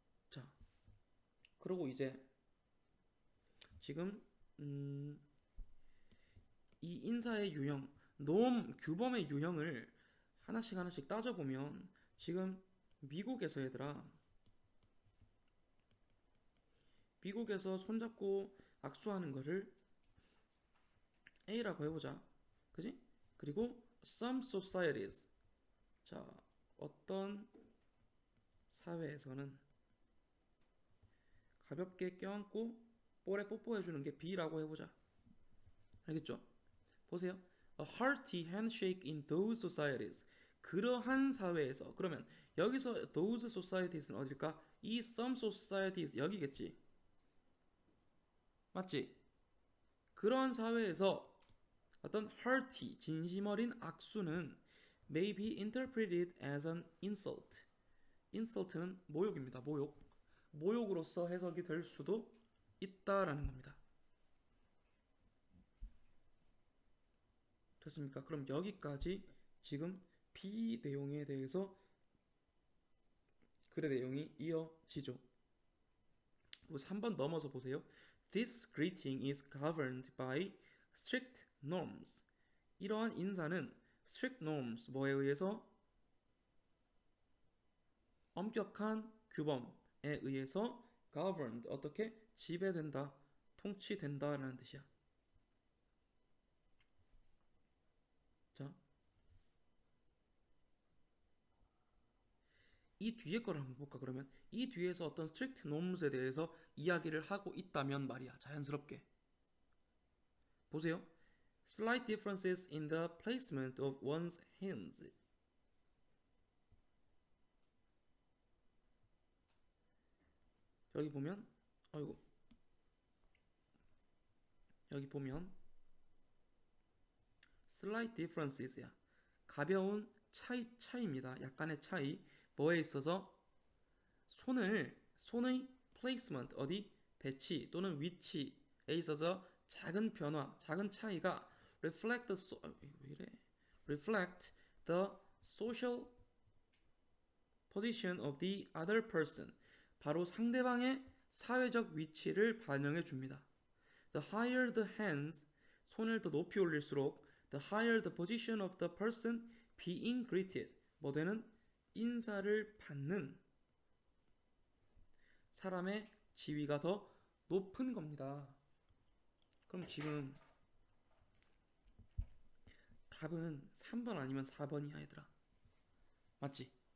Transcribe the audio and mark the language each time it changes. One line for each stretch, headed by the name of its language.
Korean: 자, 그리고 이제 지금 이 인사의 유형, 규범의 유형을 하나씩 따져보면 지금 미국에서 얘들아 미국에서 손잡고 악수하는 거를 A라고 해보자. 그지? 그리고
English: some societies
Korean: 자, 어떤 사회에서는 가볍게 껴안고 볼에 뽀뽀해주는 게 B라고 해보자. 알겠죠? 보세요.
English: A hearty handshake in those societies.
Korean: 그러한 사회에서. 그러면 여기서 those societies는 어딜까? 이 some societies 여기겠지. 맞지? 그러한 사회에서 어떤
English: hearty,
Korean: 진심 어린 악수는
English: may be interpreted as an insult.
Korean: insult는 모욕입니다. 모욕으로서 해석이 될 수도 있다라는 겁니다. 됐습니까? 그럼 여기까지 지금 B 내용에 대해서 글의 내용이 이어지죠. 그리고 3번 넘어서 보세요.
English: This greeting is governed by strict norms.
Korean: 이러한 인사는
English: strict norms,
Korean: 뭐에 의해서? 엄격한 규범에 의해서 governed 어떻게 지배된다, 통치된다라는 뜻이야. 자, 이 뒤에 거를 한번 볼까 그러면 이 뒤에서 어떤
English: strict norms
Korean: 에 대해서 이야기를 하고 있다면 말이야. 자연스럽게 보세요.
English: Slight differences in the placement of one's hands.
Korean: 여기 보면 아이고 여기 보면
English: slight differences야.
Korean: 가벼운 차이입니다. 약간의 차이. 뭐에 있어서 손의 placement 어디 배치 또는 위치에 있어서 작은 변화, 작은 차이가 왜 이래?
English: reflect the social position of the other person.
Korean: 바로 상대방의 사회적 위치를 반영해 줍니다.
English: The higher the hands,
Korean: 손을 더 높이 올릴수록
English: the higher the position of the person being greeted.
Korean: 뭐 되는 인사를 받는 사람의 지위가 더 높은 겁니다. 그럼 지금 답은 3번 아니면 4번이야, 얘들아. 맞지?